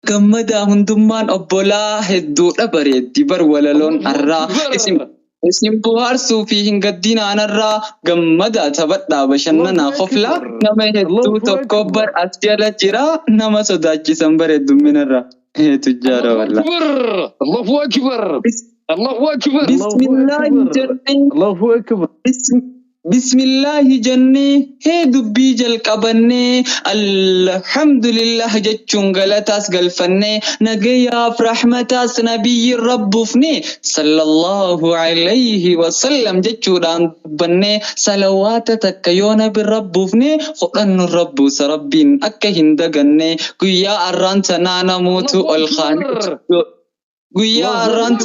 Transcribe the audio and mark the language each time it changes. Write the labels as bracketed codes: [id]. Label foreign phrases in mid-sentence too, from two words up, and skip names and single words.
[om] Gammadaa hundummaan obbolaa hedduudha bareeddi bar walaloon Allahu arraa. Akbar. Isin, isin bohaarsuu fi hin gaddiin aanarraa gammadaa taphadhaa bashannanaa Allahu qoflaa. Akbar. Nama hedduu Allahu tokko Akbar. bar as jala jira. Nama sodaachisan bar heddumminarra. Heetu jaara Allahu wallaa. [ar] أكبر. الله أكبر. بس-، الله أكبر. بسم الله الله أكبر. jennee. الله أكبر. Bis-, [om] Bismillaahi jennee, hee dubbii jalqabannee, alhamdulillah jechuun galataas galfannee, nagayaaf rahmataas nabiyyi rabbuufne, [ar] صلى الله عليه وسلم [om] jechuudhaan dubbannee, salawaata takka yoo nabi rabbuufne, fudhannu rabbuusa rabbiin akka hin daganne, guyyaa arraan tanaa namuutu Allahu ol kaanee Akbar. guyyaa Allahu arraan Akbar.